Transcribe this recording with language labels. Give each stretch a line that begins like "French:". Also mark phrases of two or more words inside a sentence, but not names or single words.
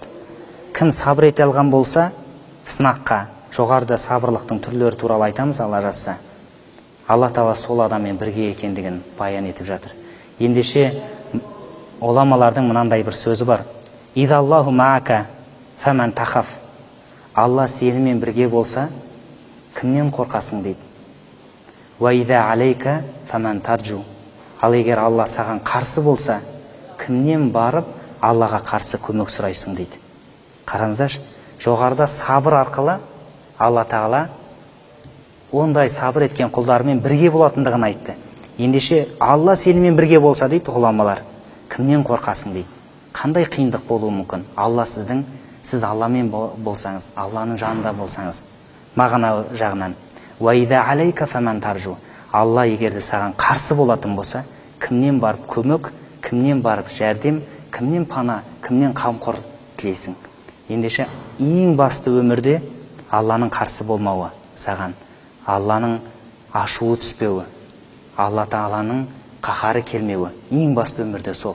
Kazakh: Кім сабыр ете алған болса, сынаққа, жоғарыда сабырлықтың түрлері туралы айтамыз, Алла жазса, Алла Тағала сол адаммен бірге екендігін баян етіп жатыр. Ендеше ғұламалардың мынандай бір сөзі бар:
Arabic: «إذا الله معك فمن تخاف».
Kazakh: Алла сенімен бірге болса, кімнен қорқасың дейді.
Arabic: «وإذا عليك فمن ترجو».
Kazakh: Ал егер Алла саған қарсы болса, кімнен барып Аллаға қарсы көмек сұрайсың дейді. Қараңыздаршы, жоғарыда сабыр арқылы Алла Тағала ондай сабыр еткен құлдарымен бірге болатындығын айтты. Ендеше Алла сенімен бірге болса дейді ғұламалар, кімнен қорқасың дейді. Қандай қиындық болуы мүмкін? Алла сіз Алламен болсаңыз, Алланың жанында болсаңыз, мағына жағынан.
Arabic: «وإذا عليك فمن ترجو».
Kazakh: Алла егерде саған қарсы болатын болса, кімнен барып көмек, кімнен барып жәрдем, кімнен пана, кімнен қамқор тілейсің? Ендеше ең басты өмірде Алланың қарсы болмауы саған, Алланың ашуы түспеуі, Алла Тағаланың қаһары келмеуі ең басты өмірде сол.